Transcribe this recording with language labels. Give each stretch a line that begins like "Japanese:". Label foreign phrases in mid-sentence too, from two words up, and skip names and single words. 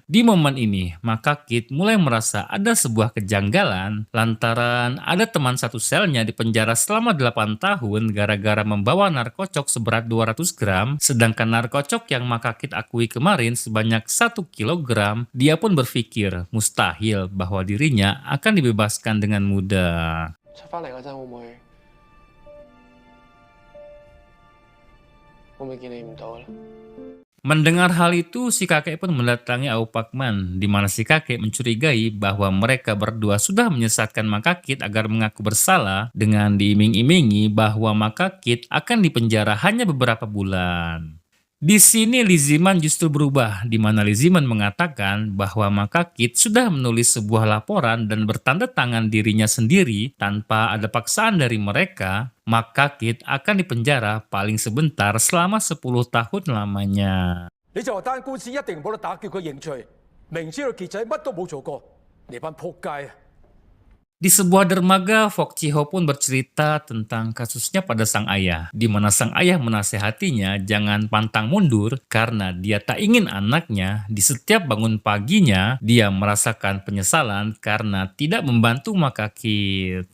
Indonesian: Di momen ini, Makakit mulai merasa ada sebuah kejanggalan lantaran ada teman satu selnya di penjara selama 8 tahun gara-gara membawa narkocok seberat 200 gram, sedangkan narkocok yang Makakit akui kemarin sebanyak 1 kilogram. Dia pun berpikir mustahil bahwa dirinya akan dibebaskan dengan mudah.
Cantonese: 出翻嚟嗰陣會唔會見你唔到咧？
Indonesian: Mendengar hal itu, si kakek pun mendatangi Ao Pakman, di mana si kakek mencurigai bahwa mereka berdua sudah menyesatkan Makakit agar mengaku bersalah dengan diiming-imingi bahwa Makakit akan dipenjara hanya beberapa bulan. Di sini Lee Ziman justru berubah, di mana Lee Ziman mengatakan bahwa Makakit sudah menulis sebuah laporan dan bertanda tangan dirinya sendiri tanpa ada paksaan dari mereka. Makakit akan dipenjara paling sebentar selama 10 tahun lamanya.
Cantonese: 你就話單官司一定冇得打，叫佢認罪，明知道傑仔乜都冇做過，你班仆街啊！
Indonesian: Di sebuah dermaga, Fok Chi-ho pun bercerita tentang kasusnya pada sang ayah, di mana sang ayah menasehatinya jangan pantang mundur karena dia tak ingin anaknya di setiap bangun paginya dia merasakan penyesalan karena tidak membantu Makakit.